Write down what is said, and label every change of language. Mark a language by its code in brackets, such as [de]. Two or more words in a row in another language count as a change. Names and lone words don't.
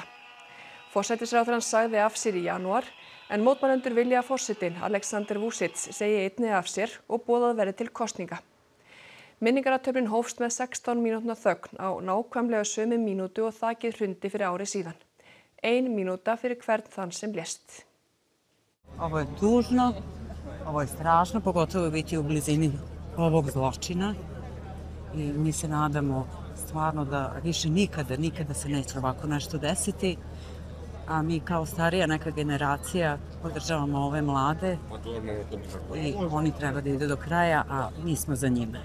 [is] Forsætisráðherrann sagði af sér í janúar, en mótmælendur vilja að forsetinn Aleksandar Vučić segi einnig af sér og boðað verði til kosninga. Minningarathöfnin hófst með 16 mínútna þögn á nákvæmlega sömu mínútu og þakið hrundi fyrir ári síðan. 1 mínúta fyrir hvern þann sem lést. [sr] Ovo je tužno, ovo je strašno, pogotovo biti u blizini ovog zločina. I mi se nadamo stvarno da više nikada se neće ovako nešto desiti. A mi kao starija neka generacija podržavamo ove mlade i oni treba da idu do kraja, a mi smo za njime.